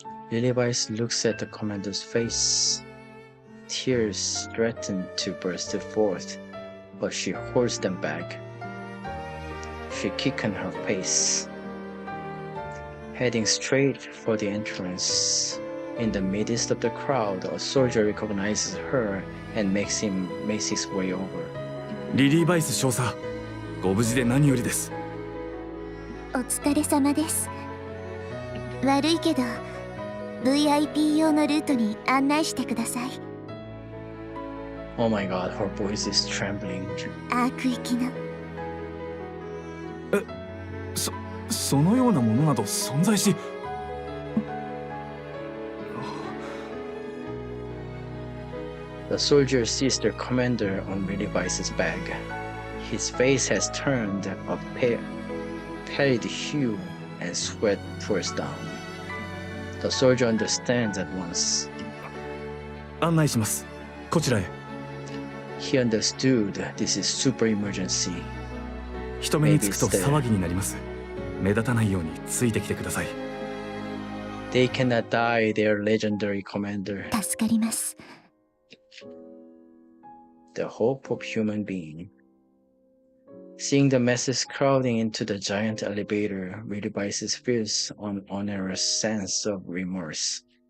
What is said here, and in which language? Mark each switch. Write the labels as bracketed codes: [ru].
[en] Levi's looks at the commander's face. Tears threaten to burst forth, but she holds them back. She quickens her pace, heading straight for the entrance. In the midst of the crowd, a soldier recognizes her and makes his way over. [ja] リリーバイス少佐、ご無事で何よりです。お疲れ様です。悪いけど VIP 用のルートに案内してください。 [en] Oh my god, her voice is trembling. [ja] アーク行きの。そのようなものなど存在し。 [en] The soldier sees the commander on Levi's bag. His face has turned a pallid hue and sweat pours down. The soldier understands at once. [ja] 案内します。こちらへ。 [en] He understood this is super emergency. [ja] 人目につくと騒ぎになります。目立たないようについてきてください。 [en] They cannot die, their legendary commander. [ja] 助かります。 [en] The hope of human being. Seeing the masses crowding into the giant elevator, Levi's feels an onerous sense of remorse.